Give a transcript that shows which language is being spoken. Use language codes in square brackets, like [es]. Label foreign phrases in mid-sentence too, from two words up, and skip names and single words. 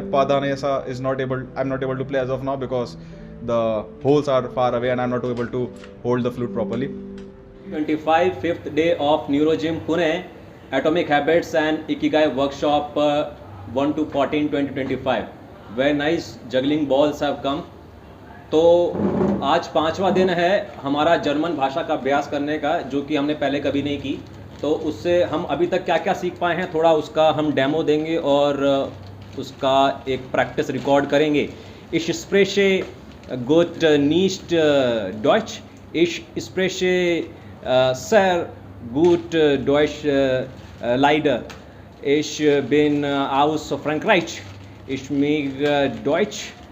[en] Padanesa I'm not able to play as of now because the holes are far away and I'm not able to hold the flute properly. 25 5th day of Neurogym Pune Atomic Habits and Ikigai Workshop 1 to 14 2025. Very nice juggling balls have come. [hi] तो आज 5वां दिन है हमारा जर्मन भाषा का अभ्यास करने का, जो कि हमने पहले कभी नहीं की। तो उससे हम अभी तक क्या क्या सीख पाए हैं, थोड़ा उसका हम डेमो देंगे और उसका एक प्रैक्टिस रिकॉर्ड करेंगे। [de] Ich spreche gut nicht Deutsch. Ich spreche sehr gut Deutsch leider. Ich bin aus Frankreich. Ich mag Deutsch.